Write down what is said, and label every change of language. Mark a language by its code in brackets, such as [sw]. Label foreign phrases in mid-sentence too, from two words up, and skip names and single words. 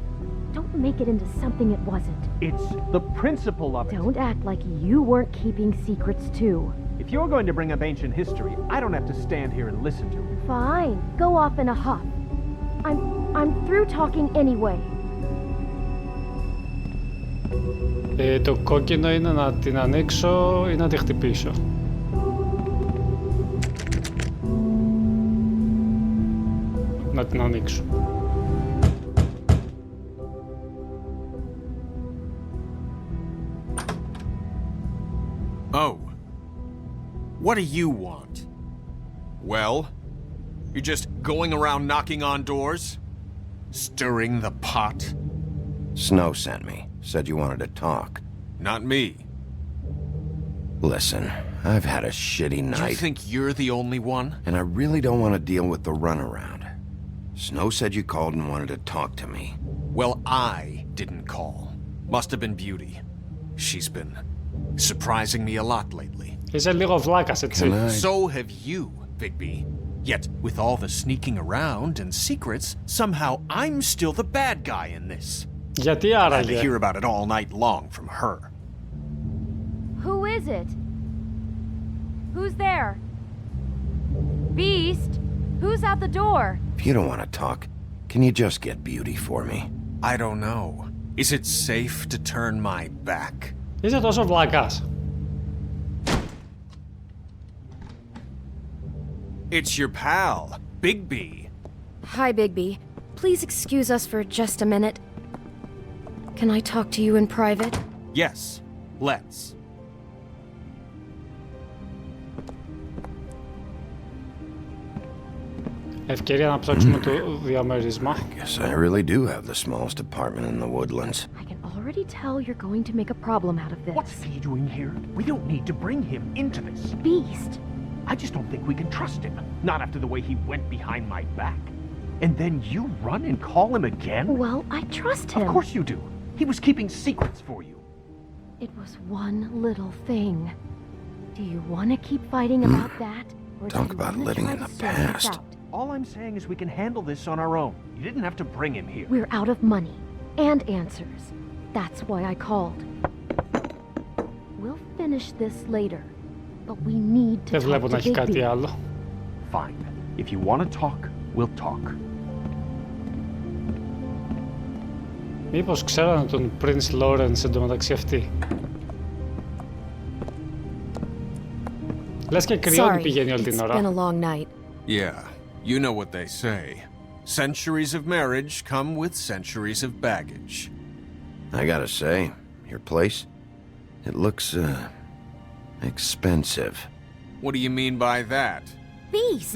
[en] Don't make it into something it wasn't. It's the principle of it. Don't act like you weren't keeping secrets too. If you're going to bring up ancient history, I don't have to stand here and listen to it. Fine. Go off in a huff. I'm through talking anyway. [el] Το κόκκινο είναι να την ανοίξω ή να τη χτυπήσω. Να την ανοίξω. [en] Oh. What do you want? Well, you're just going around knocking on doors? Stirring the pot? Snow sent me. Said you wanted to talk. Not me. Listen, I've had a shitty night. You think you're the only one? And I really don't want to deal with the runaround. Snow said you called and wanted to talk to me. Well, I didn't call. Must have been Beauty. She's been surprising me a lot lately. [el] Είσαι λίγο βλάκας, έτσι. [en] So have you, Bigby. Yet, with all the sneaking around and secrets, somehow I'm still the bad guy in this. [el] Γιατί [en] I had to [el] άραγε? [en] hear about it all night long from her. Who is it? Who's there? Beast? Who's at the door? If you don't want to talk, can you just get Beauty for me? I don't know. Is it safe to turn my back? [el] Είσαι τόσο βλάκας. [en] It's your pal, Bigby. Hi, Bigby. Please excuse us for just a minute. Can I talk to you in private? Yes, let's. [el] Ευκαιρία να ψάξουμε το διαμέρισμα. [en] Guess I really do have the smallest apartment in the woodlands. I can already tell you're going to make a problem out of this. What's he doing here? We don't need to bring him into this. Beast. I just don't think we can trust him. Not after the way he went behind my back. And then you run and call him again? Well, I trust him. Of course you do. He was keeping secrets for you. It was one little thing. Do you want to keep fighting about that? Or Talk about living in the past. All I'm saying is we can handle this on our own. You didn't have to bring him here. We're out of money and answers. That's why I called. We'll finish this later, but we need to [el] Δεν [en] talk [el] βλέπω [en] to [el] να έχει κάτι [en] Bigby. [el] άλλο. [en] Fine. If you want to talk, we'll talk. [el] Μήπως ξέρανε τον Prince Lawrence εντωμεταξύ αυτή. Λες και κρυώνει πηγαίνει όλη την ώρα. [en] It's been a long night. Yeah, you know what they say. Centuries of marriage come with centuries of baggage. I gotta say, your place, it looks, expensive. What do you mean by that? Beast!